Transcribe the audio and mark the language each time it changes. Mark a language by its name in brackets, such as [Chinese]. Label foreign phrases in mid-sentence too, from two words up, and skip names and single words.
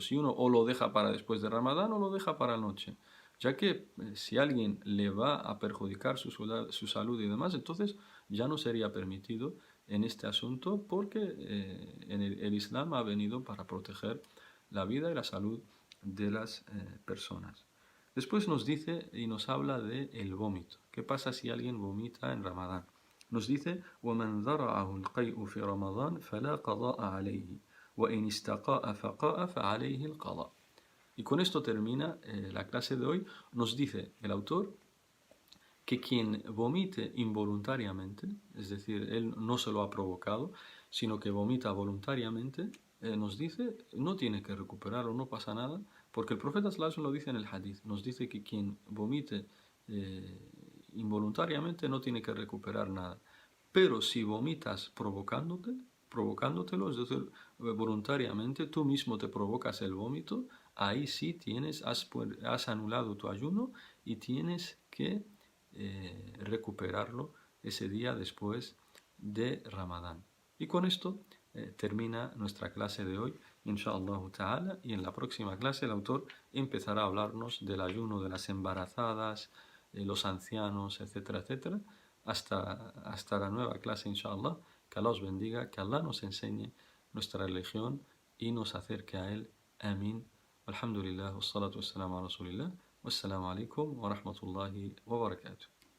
[Spanish] Si uno o lo deja para después de Ramadán o lo deja para la noche. Ya que si alguien le va a perjudicar su salud y demás, entonces ya no sería permitido en este asunto porque el Islam ha venido para proteger la vida y la salud de las personas. Después nos dice y nos habla de el vómito. ¿Qué pasa si alguien vomita en Ramadán? Nos dice [Arabic] وَمَنْ ذَرَعَهُ الْقَيْءُ فِي رَمَضَانَ فَلَا قَضَاءَ عَلَيْهِ وَإِنْ اسْتَقَاءَ فَقَاءَ فَعَلَيْهِ الْقَضَاء. [Spanish] Y con esto termina la clase de hoy. Nos dice el autor que quien vomite involuntariamente, es decir, él no se lo ha provocado, sino que vomita voluntariamente, nos dice, no tiene que recuperarlo, no pasa nada, porque el profeta [Arabic] صلى الله عليه وسلم [Spanish] lo dice en el hadith, nos dice que quien vomite involuntariamente no tiene que recuperar nada. Pero si vomitas provocándotelo, es decir, voluntariamente, tú mismo te provocas el vómito, ahí sí has anulado tu ayuno y tienes que recuperarlo ese día después de Ramadán. Y con esto termina nuestra clase de hoy, [Arabic] إن شاء الله تعالى, [Spanish] y en la próxima clase el autor empezará a hablarnos del ayuno de las embarazadas, los ancianos, etcétera, etcétera, hasta la nueva clase, inshallah. Que Allah os bendiga, que Allah nos enseñe nuestra religión y nos acerque a Él. Amén. [Arabic] الحمد لله، والصلاة والسلام على رسول الله. والسلام عليكم ورحمة الله وبركاته.